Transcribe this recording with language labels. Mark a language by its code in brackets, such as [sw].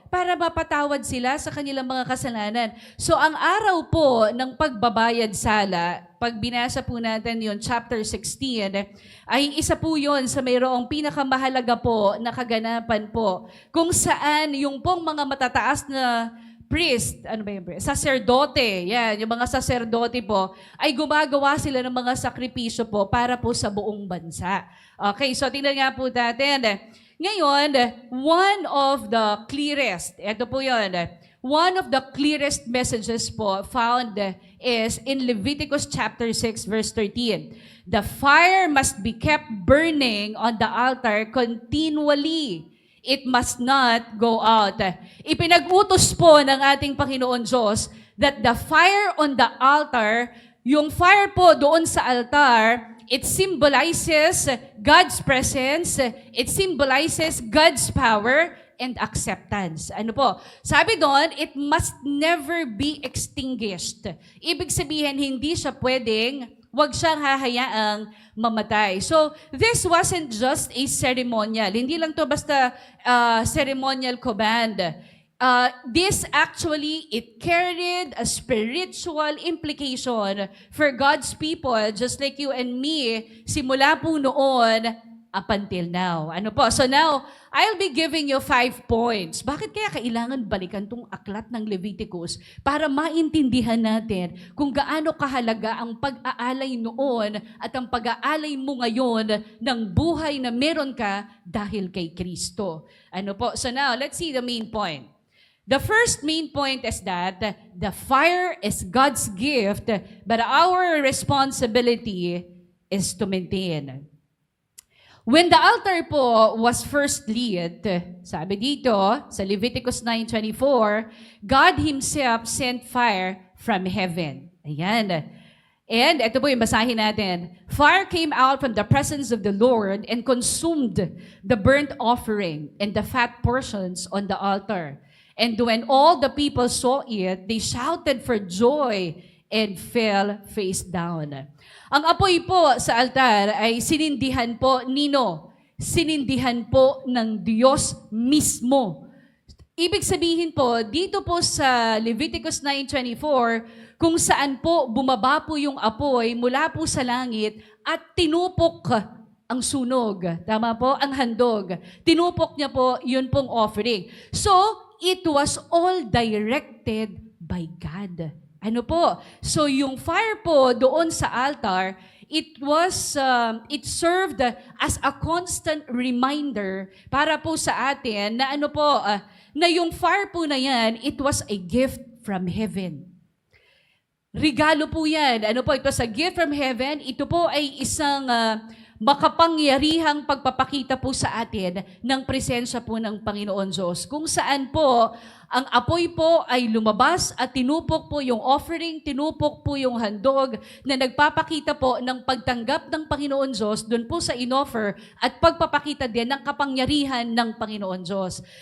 [tl] Para mapatawad sila sa kanilang mga kasalanan. So ang araw po ng pagbabayad sala, pag binasa po natin yon chapter 16, ay isa po yon sa mayroong pinakamahalaga po na kaganapan po, kung saan yung pong mga matataas na priest, ano ba yung priest? Sacerdote, yan, yung mga sacerdote po, ay gumagawa sila ng mga sakripisyo po para po sa buong bansa. Okay, so tingnan nga po natin. [en] Ngayon, one of the clearest, [tl] ito po yun, [en] one of the clearest messages po found is in Leviticus chapter 6 verse 13. The fire must be kept burning on the altar continually. It must not go out. [tl] Ipinag-utos po ng ating Panginoon Diyos [en] that the fire on the altar, [tl] yung fire po doon sa altar, [en] it symbolizes God's presence, it symbolizes God's power and acceptance. Ano po? [tl] Sabi doon, [en] it must never be extinguished. [tl] Ibig sabihin, hindi siya pwedeng, wag siyang hahayaang mamatay. [en] So, this wasn't just a ceremonial. [tl] Hindi lang to basta [en] ceremonial command. This actually, it carried a spiritual implication for God's people, just like you and me, [tl] simula po noon [en] up until now. Ano po? So now, I'll be giving you 5 points. [tl] Bakit kaya kailangan balikan tong aklat ng Leviticus para maintindihan natin kung gaano kahalaga ang pag-aalay noon at ang pag-aalay mo ngayon ng buhay na meron ka dahil kay Kristo. Ano po? [en] So now, let's see the main point. The first main point is that the fire is God's gift, but our responsibility is to maintain. When the altar po was first lit, [tl] sabi dito sa [en] Leviticus 9:24, God Himself sent fire from heaven. Ayan. And [tl] ito po yung basahin natin. [en] Fire came out from the presence of the Lord and consumed the burnt offering and the fat portions on the altar. And when all the people saw it, they shouted for joy and fell face down. [tl] Ang apoy po sa altar ay sinindihan po nino. Sinindihan po ng Diyos mismo. Ibig sabihin po, dito po sa Leviticus 9:24, kung saan po bumaba po yung apoy mula po sa langit at tinupok ang sunog. Tama po? Ang handog. Tinupok niya po, yun pong offering. [en] So, it was all directed by God. [tl] Ano po? So yung fire po doon sa altar, [en] it served as a constant reminder [tl] para po sa atin na ano po, na yung fire po na yan, [en] it was a gift from heaven. [tl] Regalo po yan. [en] Ano po? It was a gift from heaven. [tl] Ito po ay isang makapangyarihang pagpapakita po sa atin ng presensya po ng Panginoon Diyos. Kung saan po, ang apoy po ay lumabas at tinupok po yung offering, tinupok po yung handog na nagpapakita po ng pagtanggap ng Panginoon Diyos doon po sa inoffer at pagpapakita din ng kapangyarihan ng Panginoon Diyos.